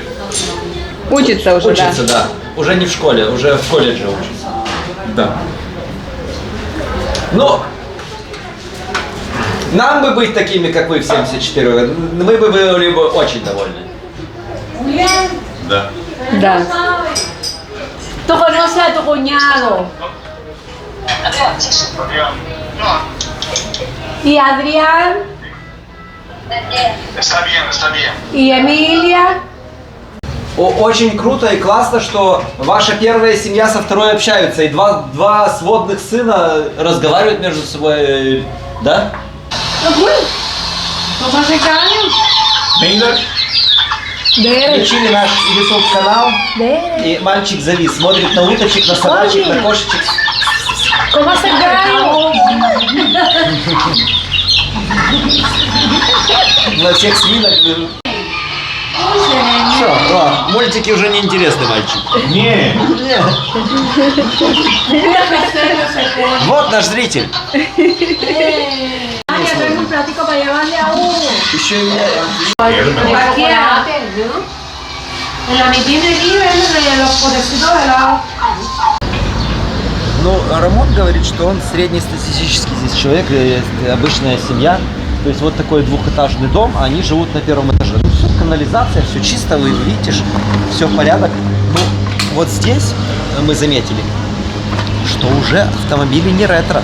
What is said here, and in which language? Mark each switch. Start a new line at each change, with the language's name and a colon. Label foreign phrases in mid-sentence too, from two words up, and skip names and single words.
Russian: Учится уже, Учится, да. Уже не в школе, уже в колледже учится. Да. Ну, нам бы быть такими, как вы в 74 года, мы бы были бы очень довольны. Да. Да.
Spanish: ¿Tú conoces a tu cuñado? ¿Y Adrián? Está bien, está bien. ¿Y Emilia?
Russian: Очень круто и классно, что ваша первая семья со второй общаются, и два сводных сына разговаривают между собой, да?
Spanish: ¿Cómo se caen? Mira,
Russian: Включили наш YouTube канал, и мальчик завис, смотрит на уточек, на собачек, на кошечек.
Spanish: ¿Cómo se caen?
Russian: На всех свинок. Все, мультики уже не интересны, мальчик. не. Вот наш зритель.
Spanish: Ay, traigo un platico para llevarle a Hugo.
Russian: Еще и
Spanish: Cualquiera. En la mitad de aquí venden los potecitos helados.
Russian: Ну, Рамон говорит, что он среднестатистический здесь человек, обычная семья. То есть вот такой двухэтажный дом, а они живут на первом этаже. Ну, все, канализация, все чисто, вы видите, все в порядок. Ну, вот здесь мы заметили, что уже автомобили не ретро.